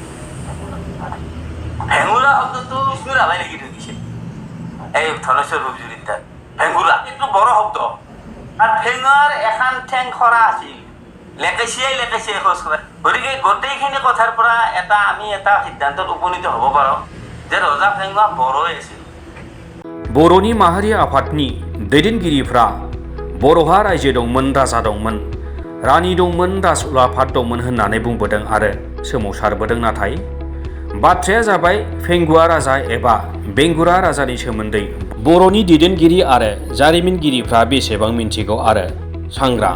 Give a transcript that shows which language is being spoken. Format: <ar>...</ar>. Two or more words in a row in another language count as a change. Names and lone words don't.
<as>ভেঙুৰা শব্দটো বিষ্ণু ৰাভাই লিখি থৈ দিছিল এই ধনেশ্বৰ ৰূপজুৰিত তাত। ভেঙুৰা এইটো বড়ো শব্দ। আৰু ফেঙুৱাৰ এখন ঠেং খৰা আছিল, লেকেচিয়াই খোজ কৰে। গতিকে গোটেইখিনি কথাৰ পৰা আমি এটা সিদ্ধান্তত উপনীত হ'ব পাৰোঁ যে ৰজা ফেঙুৱা বড়োই আছিল।</as> <brx>बर'नि माहारि आफादनि दैदेनगिरिफ्रा बर'हा रायजो दंमोन, राजा दंमोन, रानि दंमोन, राजउलाफाद दंमोन होननानै बुंबोदों आरो सोमावसारबोदों। नाथाय बाथ्राया जाबाय फेंगुवा राजा एबा बेंगुरा राजानि सोमोन्दै बर'नि दैदेनगिरि आरो जारिमिनगिरिफ्रा बेसेबां मिन्थिगौ आरो सांग्रां?</brx>